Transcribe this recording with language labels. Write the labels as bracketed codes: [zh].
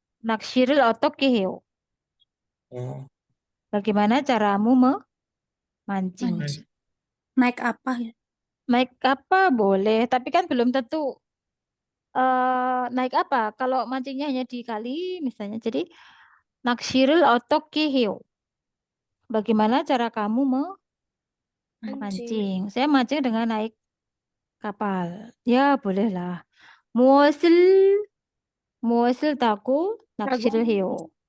[ko] 낚시를 어떻게 해요? [id] Bagaimana caramu memancing? Naik apa ya? Naik apa boleh, tapi kan belum tentu naik apa. Kalau mancingnya hanya di kali misalnya. [ko] Jadi 낚시를 어떻게 해요? [id] Bagaimana cara kamu memancing? Saya mancing dengan naik kapal. Ya, bolehlah. [ko] 무엇을 타고 낚시를 해요?